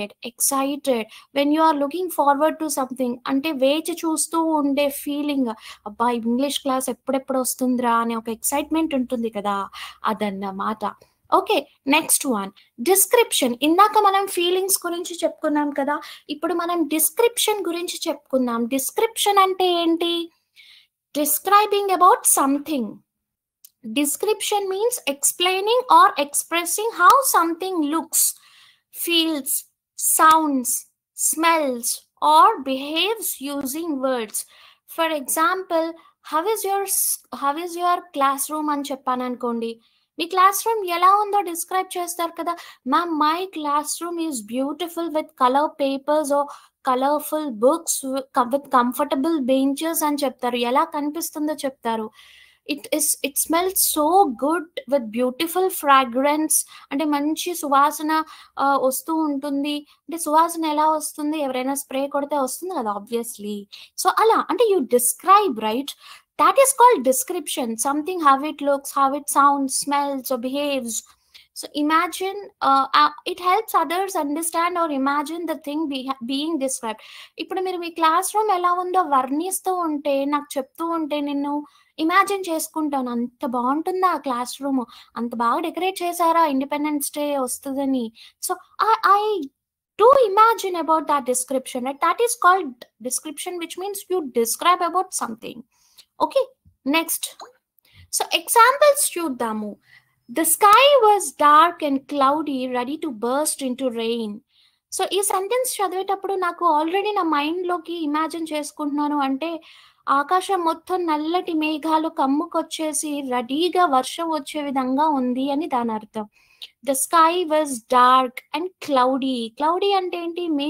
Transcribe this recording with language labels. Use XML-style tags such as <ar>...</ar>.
<te>Excited,</te> <en>when you are looking forward to something,</en> <te>అంటే వేచి చూస్తూ ఉండే ఫీలింగ్, అబ్బా ఇంగ్లీష్ క్లాస్ ఎప్పుడెప్పుడు వస్తుందిరా అనే ఒక ఎక్సైట్మెంట్ ఉంటుంది కదా, అదన్నమాట. Okay, next one, description. ఇందాక మనం ఫీలింగ్స్ గురించి చెప్పుకున్నాం కదా, ఇప్పుడు మనం డిస్క్రిప్షన్ గురించి చెప్పుకుందాం. డిస్క్రిప్షన్ అంటే ఏంటి?</te> <en>Describing about something. Description means explaining or expressing how something looks, feels, sounds, smells, or behaves using words. For example, how is your classroom</en> <te>అని చెప్పాను అనుకోండి, మీ క్లాస్ రూమ్ ఎలా ఉందో డిస్క్రైబ్ చేస్తారు కదా.</te> <en>ma'am, my classroom is beautiful with colour papers or colourful books with comfortable benches</en> <te>అని చెప్తారు. ఎలా కనిపిస్తుందో చెప్తారు.</te> <en>it smells so good with beautiful fragrance,</en> <te>అంటే మంచి సువాసన వస్తూ ఉంటుంది. అంటే సువాసన ఎలా వస్తుంది, ఎవరైనా స్ప్రే కొడితే వస్తుంది కదా ఆబ్వియస్లీ. సో అలా అంటే</te> <en>You describe, right. That is called description. Something, how it looks, how it sounds, smells or behaves. So imagine, it helps others understand or imagine the thing being described.</en> <te>ఇప్పుడు మీరు మీ class room ఎలా ఉందో వర్ణిస్తూ ఉంటే, నాకు చెప్తూ ఉంటే, నేను ఇమాజిన్ చేసుకుంటాను, అంత బాగుంటుందా ఆ క్లాస్ రూమ్, అంత బాగా డెకరేట్ చేశారా ఇండిపెండెన్స్ డే వస్తుందని.</te> <en>So I do imagine about that description, right? That is called description, which means you describe about something. Okay, next. So examples చూద్దాము. The sky was dark and cloudy, ready to burst into rain.</en> <te>So ఈ sentence చదివేటప్పుడు నాకు already నా మైండ్లోకి imagine చేసుకుంటున్నాను, అంటే ఆకాశం మొత్తం నల్లటి మేఘాలు కమ్ముకొచ్చేసి రెడీగా వర్షం వచ్చే విధంగా ఉంది అని దాని అర్థం.</te> <en>The sky was dark and cloudy.</en> <te>Cloudy అంటే ఏంటి?</te>